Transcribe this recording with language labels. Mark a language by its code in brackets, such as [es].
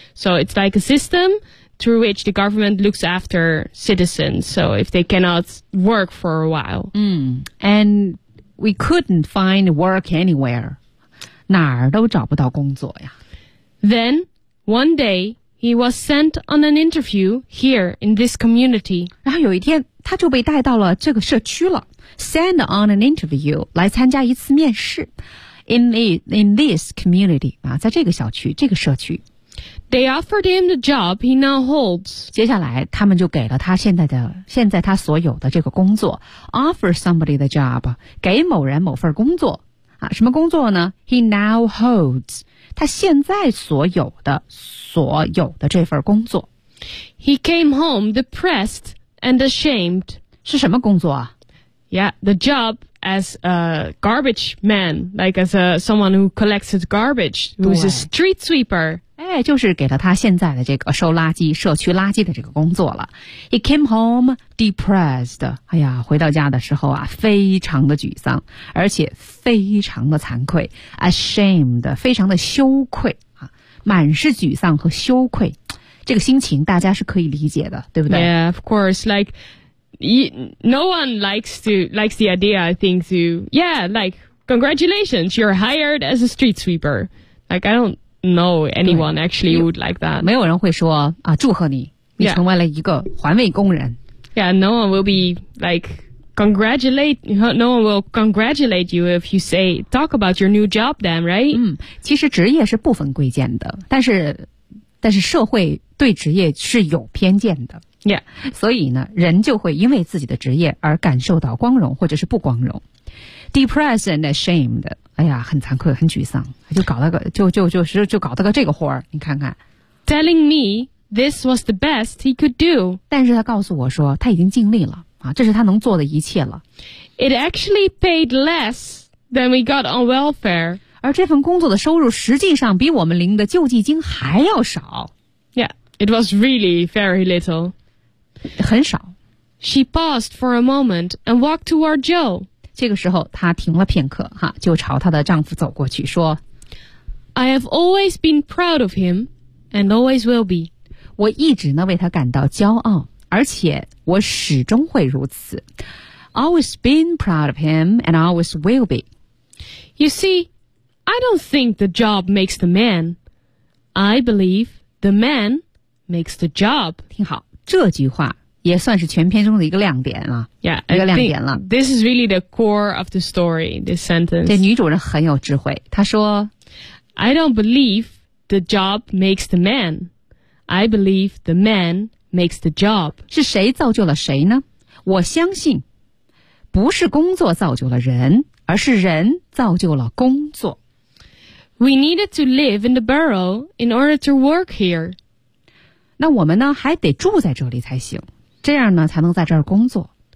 [en] So it's like a system through which the government looks after citizens. So if they cannot work for a while. And... We couldn't find work anywhere. [zh] 哪儿都找不到工作呀。 [en] Then, one day, he was sent on an interview here in this community. [zh] 然后有一天他就被带到了这个社区了。 [en] Sent on an interview, [zh] 来参加一次面试。 [en] In this community, [zh] 啊，在这个小区，这个社区。 [en] They offered him the job he now holds. [zh] 接下来他们就给了他现在他所有的这个工作。 [en] Offer somebody the job, [zh] 给某人某份工作。啊，什么工作呢？ [en] He now holds. [zh] 他现在所有的这份工作。 [en] He came home depressed and ashamed. [zh] 是什么工作啊？ [en] Yeah, the job. As a garbage man, like as a, someone who collects his garbage, who's a street sweeper. [zh] 哎，就是给了他现在的这个收垃圾、社区垃圾的这个工作了。 [en] He came home depressed. [zh] 哎呀，回到家的时候啊，非常的沮丧，而且非常的惭愧 ，ashamed， 非常的羞愧啊，满是沮丧和羞愧。这个心情大家是可以理解的，对不对 [en] ？Yeah, of course, like. No one likes the idea, I think, to, yeah, like, congratulations, you're hired as a street sweeper. Like, I don't know anyone actually would like that. [zh] 没有人会说啊，祝贺你，你成为了一个环卫工人。 [en] Yeah, no one will be, like, no one will congratulate you if you say, talk about your new job then, right? [zh] 其实职业是不分贵贱的，但是社会对职业是有偏见的。 [en] Yeah. [zh] 所以呢人就会因为自己的职业而感受到光荣或者是不光荣。 [en] Depressed and ashamed. [zh] 哎呀很惭愧很沮丧。就搞了个这个活儿你看看。 [en] Telling me this was the best he could do. [zh] 但是他告诉我说他已经尽力了啊这是他能做的一切了。 [en] It actually paid less than we got on welfare. [zh] 而这份工作的收入实际上比我们领的救济金还要少。 [en] Yeah, it was really very little. [zh] 很少。 [en] She paused for a moment and walked toward Joe. [zh] 这个时候她停了片刻哈就朝她的丈夫走过去说 [en] I have always been proud of him and always will be. [zh] 我一直呢为他感到骄傲而且我始终会如此。 [en] Always been proud of him and always will be. You see, I don't think the job makes the man. I believe the man makes the job. [zh] 挺好。这句话也算是全篇中的一个亮点了。 [en] Yeah, [zh] 一个亮点了。 [en] This is really the core of the story, this sentence. [zh] 这女主人很有智慧。她说 [en] I don't believe the job makes the man. I believe the man makes the job. [zh] 是谁造就了谁呢？我相信不是工作造就了人，而是人造就了工作。 We needed to live in the borough in order to work here. 那我们呢还得住在这里才行这样呢才能在这儿工作